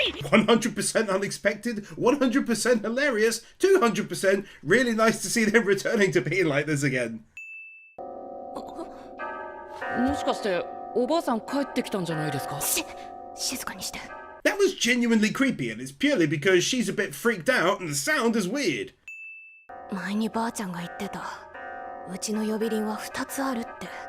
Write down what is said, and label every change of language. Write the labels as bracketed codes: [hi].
[en] 100% unexpected, 100% hilarious, 200% really nice to see them returning to being like this again. [ja] もしかしておばあさん帰ってきたんじゃないですか？静かにして。 [en] That was genuinely creepy, and it's purely because she's a bit freaked out and the sound is weird. [ja] 前にばあちゃんが言ってた。うちの呼び鈴は2つあるって。